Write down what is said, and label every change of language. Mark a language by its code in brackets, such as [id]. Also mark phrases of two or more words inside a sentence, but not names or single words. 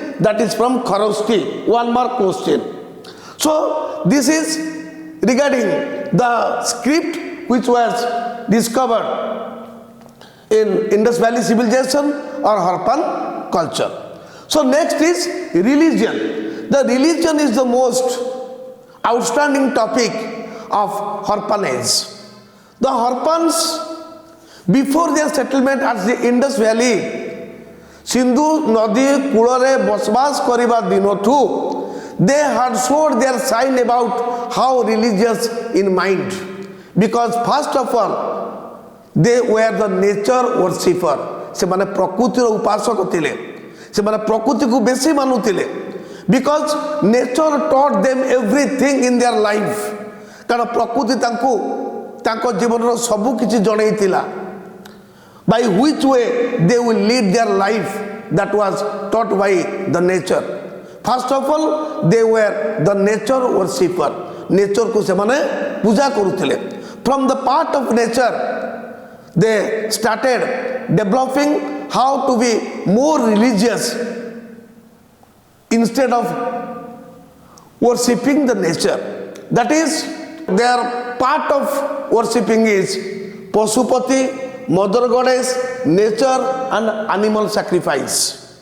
[en] That is from Kharoshti, 1 mark question. So this is regarding the script which was discovered in Indus Valley Civilization or Harappan culture. So next is religion. The religion is the most outstanding topic of Harappan age. The Harappans, before their settlement at the Indus Valley, [or] ସିନ୍ଧୁ ନଦୀ କୂଳରେ ବସବାସ କରିବା ଦିନଠୁ [en] they had showed their sign about how religious in mind, because first of all they were the nature worshipper. [or] ସେ ମାନେ ପ୍ରକୃତି ର ଉପାସକ ଥିଲେ, ସେ ମାନେ ପ୍ରକୃତି କୁ ବେଶୀ ମାନୁଥିଲେ, [en] because nature taught them everything in their life. [or] କାରଣ ପ୍ରକୃତି ତାଙ୍କ ତାଙ୍କ ଜୀବନ ର ସବୁ କିଛି ଜଣାଉଥିଲା, [en] by which way they will lead their life, that was taught by the nature. First of all, they were the nature worshipper. [or] Nature କୁ ସେମାନେ ପୂଜା କରୁଥିଲେ. [en] From the part of nature, they started developing how to be more religious instead of worshipping the nature. That is, their part of worshipping is Pasupati, Mother Goddess, nature, and animal sacrifice.